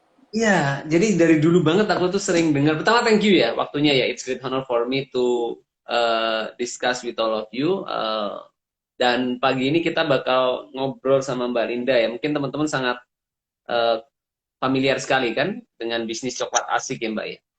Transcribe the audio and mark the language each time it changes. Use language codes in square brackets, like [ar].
[id] Ya, jadi dari dulu banget aku tuh sering dengar. Pertama, [en] thank you [id] ya waktunya ya. [en] It's great honor for me to discuss with all of you. [id] Dan pagi ini kita bakal ngobrol sama Mbak Linda ya. Mungkin teman-teman sangat uh, familiar sekali kan dengan bisnis coklat asik ya Mbak ya.